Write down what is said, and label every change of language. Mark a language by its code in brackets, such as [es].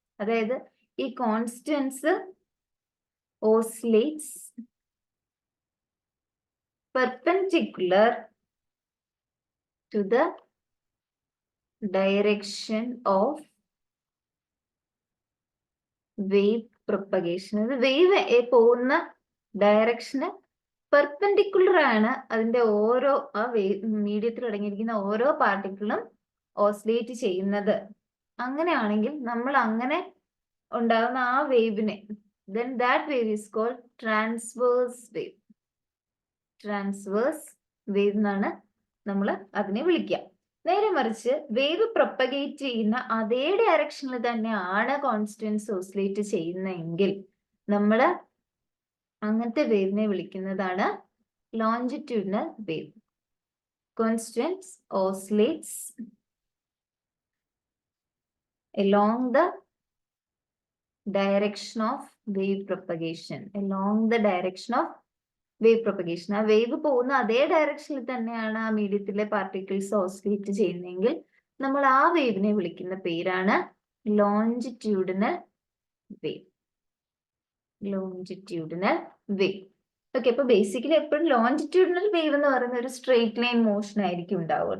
[ml] അതായത് ഈ [en] Constituents oscillates perpendicular to the direction of wave propagation. [ml] അത് വേവ് പോകുന്ന ഡയറക്ഷന് പെർപെൻഡിക്കുലർ ആണ് അതിന്റെ ഓരോ മീഡിയത്തിൽ അടങ്ങിയിരിക്കുന്ന ഓരോ പാർട്ടിക്കിളും ഓസിലേറ്റ് ചെയ്യുന്നത്. അങ്ങനെയാണെങ്കിൽ നമ്മൾ അങ്ങനെ ഉണ്ടാകുന്ന ആ വേവിനെ [en] then that wave is called transverse wave. [ml] Transverse wave എന്നാണ് നമ്മൾ അതിനെ വിളിക്കുക. നേരെ മറിച്ച് വേവ് പ്രൊപ്പഗേറ്റ് ചെയ്യുന്ന അതേ ഡയറക്ഷനിൽ തന്നെയാണ് കോൺസ്റ്റൻസ് ഓസിലേറ്റ് ചെയ്യുന്നതെങ്കിൽ നമ്മൾ അങ്ങനത്തെ വേവിനെ വിളിക്കുന്നതാണ് longitudinal wave. [en] Constituents oscillates along the direction of wave propagation. Along the direction of wave propagation. [ml] ആ വേവ് പോകുന്ന അതേ ഡയറക്ഷനിൽ തന്നെയാണ് ആ മീഡിയത്തിലെ പാർട്ടിക്കിൾസ് ഓസിലേറ്റ് ചെയ്യുന്നതെങ്കിൽ നമ്മൾ ആ വേവിനെ വിളിക്കുന്ന പേരാണ് longitudinal wave. Longitudinal wave. Okay, അപ്പൊ ബേസിക്കലി എപ്പോഴും ലോഞ്ചിറ്റ്യൂഡിനൽ വേവ് എന്ന് പറയുന്ന ഒരു സ്ട്രെയിറ്റ് ലൈൻ മോഷൻ ആയിരിക്കും ഉണ്ടാവുക.